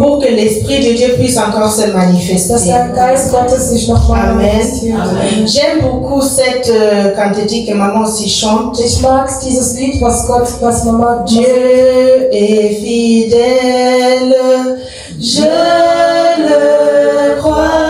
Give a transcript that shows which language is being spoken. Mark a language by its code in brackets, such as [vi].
[fr] pour que l'Esprit de Dieu puisse encore se manifester. [de] Dass der Geist Gottes sich noch mal manifestiert. [fr] J'aime beaucoup cette cantique que maman aussi chante. [de] Ich mag dieses Lied, was Mama [fr] Dieu est fidèle, je le crois.